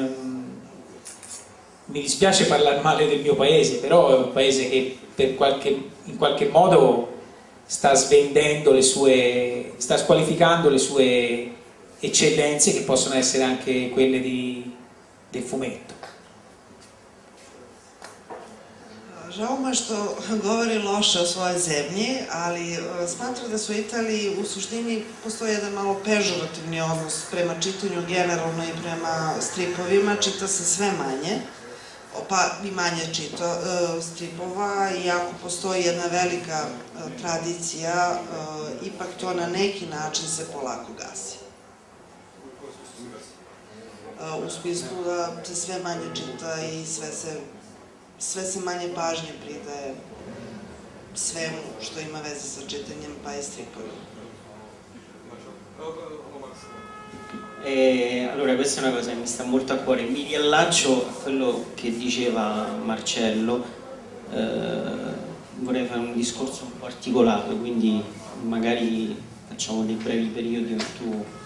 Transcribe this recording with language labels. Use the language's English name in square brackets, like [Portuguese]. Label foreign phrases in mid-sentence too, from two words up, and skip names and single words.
[Italian] Mi dispiace parlare male del mio paese, però è un paese che in qualche modo sta svendendo sta squalificando le sue eccellenze, che possono essere anche quelle del fumetto. [Serbian] Žao me što govori loše o svojoj zemlji, ali smatram da su u Italiji u suštini postoji jedan malo pežorativni odnos prema čitanju generalno i prema stripovima, čita se sve manje, pa i manje čita stripova, iako postoji jedna velika tradicija, ipak to na neki način se polako gasi. U smislu da se sve manje čita i sve se manje pažnje pridaje svemu što ima veze sa čitanjem, pa i stripovima. [Italian] Allora, questa è una cosa che mi sta molto a cuore. Mi riallaccio a quello che diceva Marcello. Vorrei fare un discorso un po' articolato, quindi magari facciamo dei brevi periodi in più.